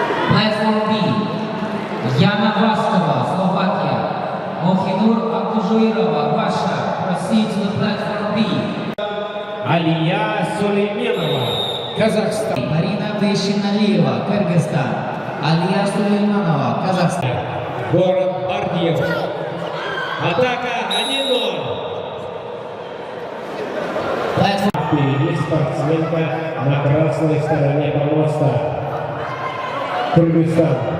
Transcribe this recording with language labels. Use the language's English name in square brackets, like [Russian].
[English] Platform B, Yana Vaskova, Slovakia. Mohinur Abdujuirova, Russia. Proceed to the platform B. [Russian] Алия Сулейменова, Казахстан. Марина Вещиналиева, Кыргызстан. Алия Сулейманова, Казахстан. Город Бардиев. Атака 1-0. Впереди спортсменка на красной стороне помоста. Кыргызстан.